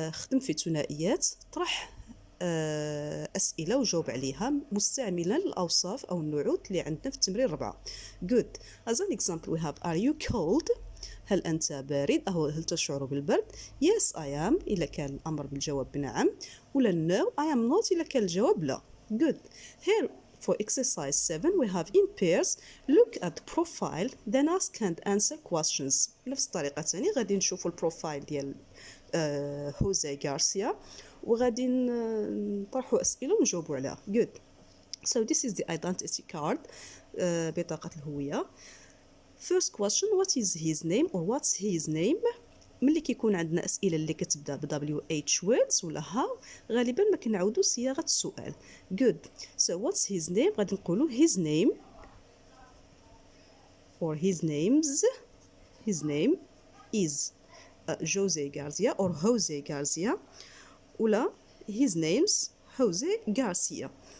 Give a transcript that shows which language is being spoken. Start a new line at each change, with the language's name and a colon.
Arabic: خدم في ثنائيات, طرح أسئلة وجاوب عليها مستعملا الأوصاف أو النعوت اللي عندنا في التمرين 4.
English: good. as an example we have are you cold
Arabic: هل أنت بارد أو هل تشعر بالبرد.
English: yes I am
Arabic: إذا كان الأمر بالجواب بنعم, ولا
English: no I am not
Arabic: إذا كان الجواب لا.
English: good. here for exercise 7 we have in pairs look at the profile then ask and answer questions.
Arabic: بنفس الطريقة ثاني غادي نشوفوا البروفايل ديال هوزي غارسيا وغادي نطرحوا أسئلة ونجاوبوا عليها.
English: good. so this is the identity card
Arabic: بطاقة الهوية.
English: first question what is his name or what's his name.
Arabic: ملي كيكون عندنا أسئلة اللي كتبدا ب WH words ولا how غالبا ما كنعاودو صياغة السؤال.
English: good. so what's his name
Arabic: غادي نقولو
English: his name or his names. his name is Jose Garcia or Jose Garcia ولا his name's Jose Garcia.